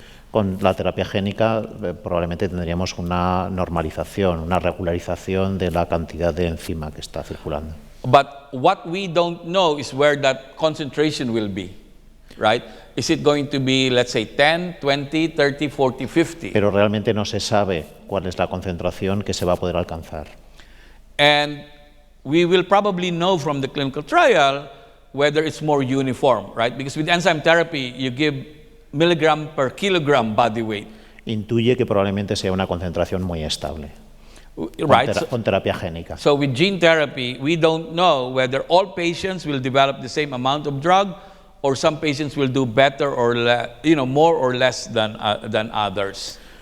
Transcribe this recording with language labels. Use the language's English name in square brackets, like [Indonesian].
[Spanish] Con la terapia génica probablemente tendríamos una normalización, una regularización de la cantidad de enzima que está circulando. [English] But what we don't know is where that concentration will be, right? Is it going to be, let's say, 10, 20, 30, 40, 50? [Spanish] Pero realmente no se sabe cuál es la concentración que se va a poder alcanzar. [English] And we will probably know from the clinical trial whether it's more uniform, right? Because with enzyme therapy, you give milligram per kilogram body weight. [Spanish] Intuye que probablemente sea una concentración muy estable. [English] Right. [Spanish] Con terapia génica. [English] So with gene therapy, we don't know whether all patients will develop the same amount of drug, or some patients will do better or more or less than others.